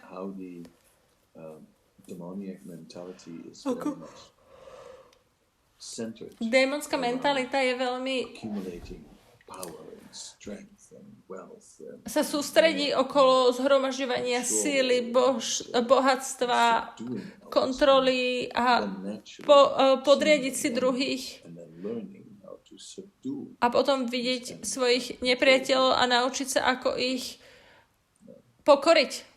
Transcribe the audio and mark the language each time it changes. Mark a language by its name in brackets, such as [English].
[English] how the demoniac mentality is very much centered [Slovak] Démonská [English] around [Slovak] mentalita je veľmi [English] accumulating power and strength and wealth and [Slovak] sa sústredí okolo zhromažďovania síly, bohatstva, kontroly a podriadiť si druhých [English] and then learning how to subdue. [Slovak] a potom vidieť svojich nepriateľov a naučiť sa, ako ich pokoriť.